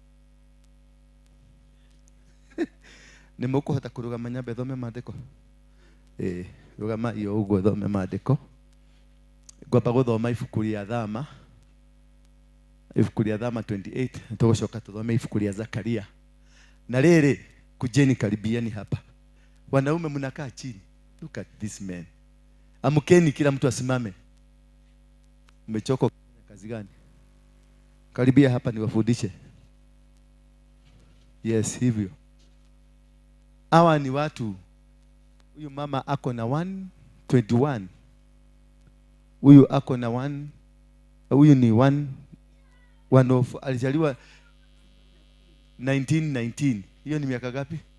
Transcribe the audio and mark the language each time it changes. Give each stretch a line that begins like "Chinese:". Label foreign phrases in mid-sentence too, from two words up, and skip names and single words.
Kikuyu: ni mukuhota kurugama nyambe thome maandiko rugama iyo uguo thome maandiko ngwamba guthoma ibuku ria Thama 28 tugucoka tuthome ibuku ria Zakaria na riri
Swahili: kujeni karibiani hapa wanaume mnakaa chini
English: look at this man
Swahili: amkeni kila mtu asimame umechoka kazi gani karibia hapa niwafundishe yes hivyo hawa ni watu huyu mama ako na 121 huyu ako na 1 huyu ni 1 of alizaliwa 1919 hiyo ni miaka gapi